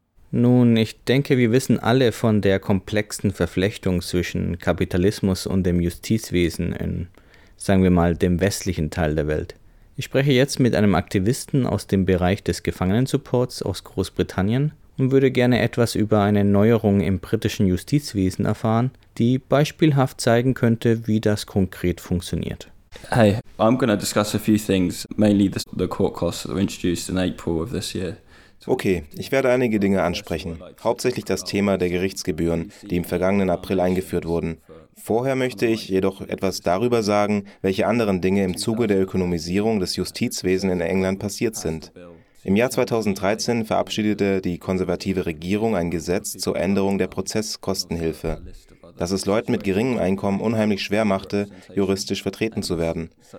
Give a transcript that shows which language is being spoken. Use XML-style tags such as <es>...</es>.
<de>Nun, ich denke, wir wissen alle von der komplexen Verflechtung zwischen Kapitalismus und dem Justizwesen in, sagen wir mal, dem westlichen Teil der Welt. Ich spreche jetzt mit einem Aktivisten aus dem Bereich des Gefangenensupports aus Großbritannien und würde gerne etwas über eine Neuerung im britischen Justizwesen erfahren, die beispielhaft zeigen könnte, wie das konkret funktioniert.</de> <en>Hi, I'm going to discuss a few things, mainly the court costs that were introduced in April of this year.</en> <de>Okay, ich werde einige Dinge ansprechen. Hauptsächlich das Thema der Gerichtsgebühren, die im vergangenen April eingeführt wurden. Vorher möchte ich jedoch etwas darüber sagen, welche anderen Dinge im Zuge der Ökonomisierung des Justizwesens in England passiert sind. Im Jahr 2013 verabschiedete die konservative Regierung ein Gesetz zur Änderung der Prozesskostenhilfe, das es Leuten mit geringem Einkommen unheimlich schwer machte, juristisch vertreten zu werden.</de>